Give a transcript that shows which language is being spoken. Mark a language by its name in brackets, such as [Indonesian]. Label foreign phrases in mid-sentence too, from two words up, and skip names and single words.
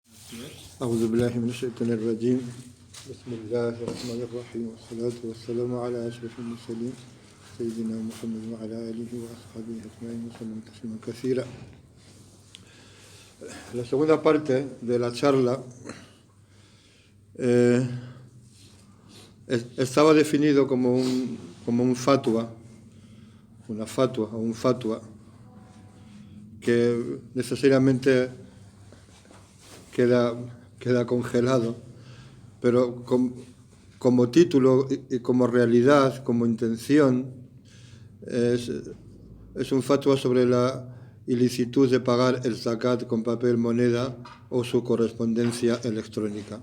[Arabic] أعوذ بالله من الشيطان الرجيم بسم الله الرحمن الرحيم والصلاة والسلام على أشرف المرسلين سيدنا محمد وعلى آله وأصحابه أجمعين وسلم تسليما كثيرا. [Spanish] La segunda parte de la charla estaba definido como un fatwa, una fatwa o un fatwa que necesariamente queda congelado, pero como título y como realidad, como intención, es un fatwa sobre la ilicitud de pagar el zakat con papel moneda o su correspondencia electrónica.